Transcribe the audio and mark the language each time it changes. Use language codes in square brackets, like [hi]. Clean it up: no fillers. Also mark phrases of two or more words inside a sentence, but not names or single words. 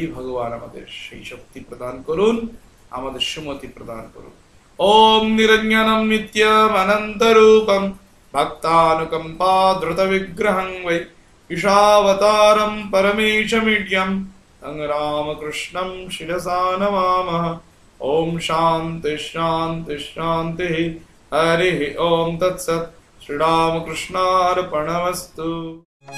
[bn] ভগবান আমাদের সেই শক্তি প্রদান করুন, আমাদের সুমতি প্রদান করুন। [sa] ওম নিরঞ্জনম নিত্যম অনন্তরূপম ভক্তানুকম্পা দ্রুত বিগ্রহং বৈ ঈশাবতারম পরমেশমিড্যম তং রামকৃষ্ণম শিরসা নমামঃ। ओम शांति शांति शांति। हरि ओम तत्सत्। श्री रामकृष्णार्पणमस्तु।